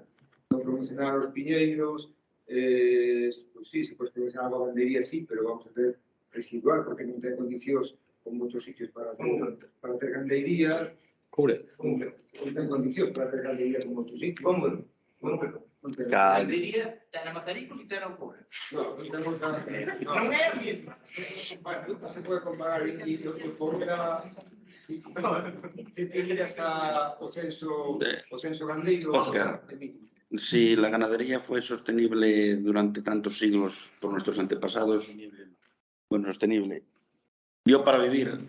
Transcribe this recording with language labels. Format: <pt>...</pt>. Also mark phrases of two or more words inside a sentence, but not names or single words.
<es>No promocionar los piñeiros, pues sí, se puede promocionar a gandería, sí, pero vamos a ver residual,</es> <gl>porque non ten condicións como outros sitios para ter gandeiría. Cubre. Non ten condicións para ter gandeiría como outros sitios. Como que non? Calma. Gandería, ten a Mazaricos e ten a Cubre. No, non temos nada. Non é o mismo.</gl> <es>Bueno, nunca se puede comparar y por una...</es> <gl>Si te miras o censo gandeiro...</gl> <es>Óscar, si la ganadería fue sostenible durante tantos siglos por nuestros antepasados, bueno, sostenible, dio para vivir.</es>